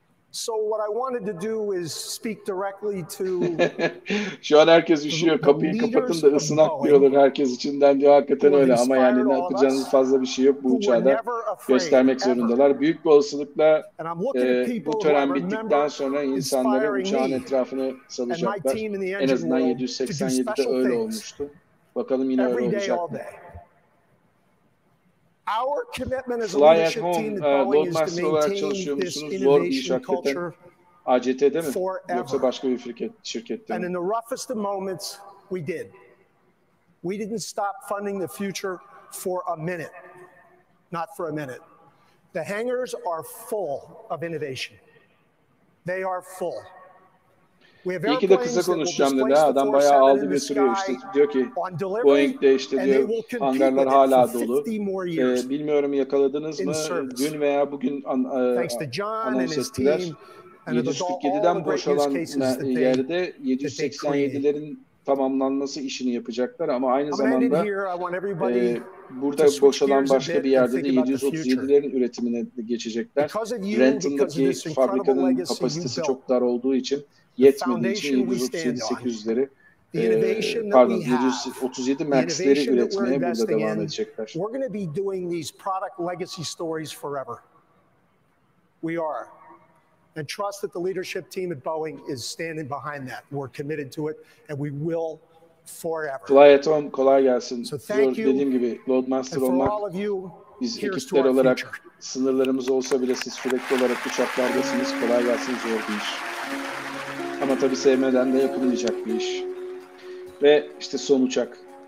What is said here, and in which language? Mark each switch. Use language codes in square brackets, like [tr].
[en] So what I wanted to do is speak directly to [tr] Şu an herkes üşüyor. Kapıyı kapatın da ısınak diyorlar herkes içinden diyor. Hakikaten öyle ama yani ne yapacağınız fazla bir şey yok bu uçağda. Göstermek zorundalar. Büyük bir olasılıkla bu tören bittikten sonra insanları uçağın etrafına salacaklar. En azından 787'de öyle olmuştu. Bakalım yine öyle olacak mı? Fly at Home, Loadmaster olarak çalışıyor musunuz? Zor bir iş hakikaten. ACT'de mi? Yoksa başka bir şirkette mi? [en] And in the roughest of moments, we did. We didn't stop funding the future for a minute. Not for a minute. The hangars are full of innovation. They are full. [tr] İyi ki de kısa konuşacağım dedi. Adam bayağı aldı götürüyor işte. Diyor ki Boeing'de işte diyor hangarlar hala dolu. Bilmiyorum yakaladınız mı? Dün veya bugün anons ettiler. 747'den boşalan yerde 787'lerin tamamlanması işini yapacaklar ama aynı zamanda burada boşalan başka bir yerde de 737'lerin üretimine geçecekler. Renton'daki fabrikanın kapasitesi çok dar olduğu için yetmediği için 737-800'leri pardon 737 Max'leri üretmeye burada devam edecekler. [en] We're going to be doing these product legacy stories forever. We are. And trust that the leadership team at Boeing is standing behind that. We're committed to it and we will forever. [tr] Fly at Home kolay gelsin. Dediğim gibi Loadmaster olmak biz ekipler olarak sınırlarımız olsa bile siz sürekli olarak uçaklardasınız. Kolay gelsin, zor bir iş. Ama tabii sevmeden de yapılmayacak bir iş. Ve işte son uçak.